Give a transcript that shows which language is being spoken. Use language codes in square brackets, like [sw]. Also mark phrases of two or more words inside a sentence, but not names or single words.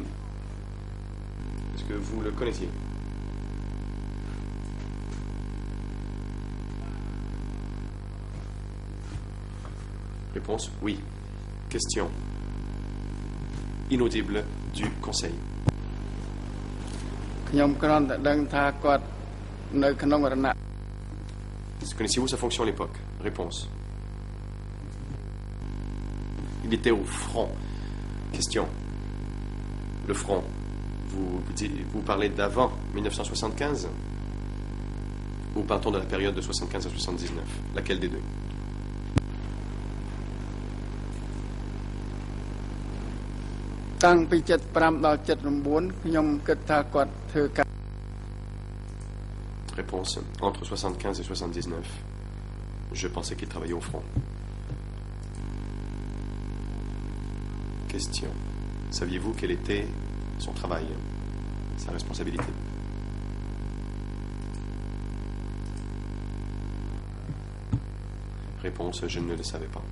[fr] Est-ce que vous le connaissiez? Réponse, oui. Question, inaudible du conseil. [km] ខ្ញុំគ្រាន់តែដឹងថាគាត់នៅក្នុងរណៈ [fr] Connaissiez-vous sa fonction à l'époque? Réponse, il était au front. Question, le front, vous parlez d'avant 1975 ou partons de la période de 75 à 79? Laquelle des deux? [km] តាំងពី75ដល់79ខ្ញុំគិតថាគាត់ធ្វើការ [fr] Réponse, entre 75 et 79, je pensais qu'il travaillait au front. Question, saviez-vous quel était son travail, sa responsabilité? Réponse, je ne le savais pas.